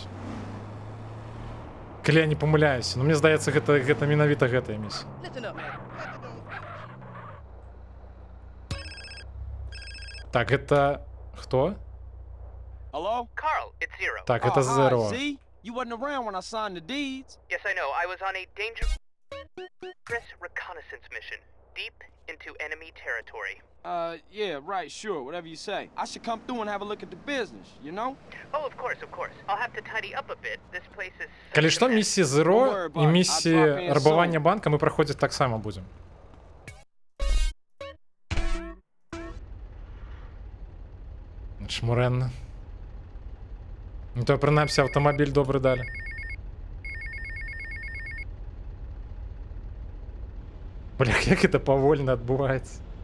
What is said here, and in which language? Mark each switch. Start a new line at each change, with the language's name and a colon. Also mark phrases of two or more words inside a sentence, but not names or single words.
Belarusian: Калі я не памыляюся. Но мне здаецца, гэта менавіта гэтая місія. Так, это... Хто?
English: Hello? Carl, it's Zero.
Belarusian: Так, это Zero.
English: See? You wasn't around when I signed the deeds. Yes, I know. I was on a dangerous reconnaissance mission, deep into enemy territory. Yeah, right, sure, whatever you say. I should come through and have a look at the business, you know? Oh, of course, of course. I'll have to tidy up a bit. This place is...
Belarusian: Калі што, місіі Zero і місіі рабавання банка мы праходзіць таксама будзем. Чмуренна. Ну то прынамсі аўтамабіль добры далі. Блях, як гэта павольна адбываецца.